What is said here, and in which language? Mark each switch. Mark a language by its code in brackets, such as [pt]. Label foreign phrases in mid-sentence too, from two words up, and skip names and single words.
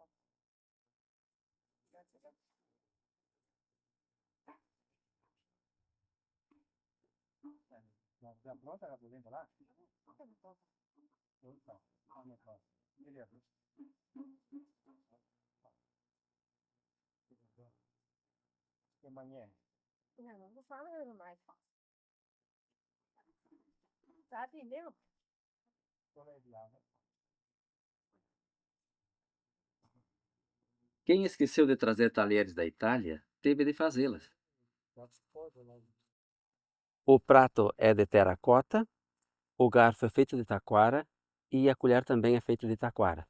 [it] No, già pronta la polenta là? Pronta. Fammi fare. Vediamo. che mangiare. Non lo fanno mai. [pt] Sabe mesmo? [it] Come è là? [pt] Quem esqueceu de trazer talheres da Itália, teve de fazê-las. O prato é de terracota, o garfo é feito de taquara e a colher também é feita de taquara.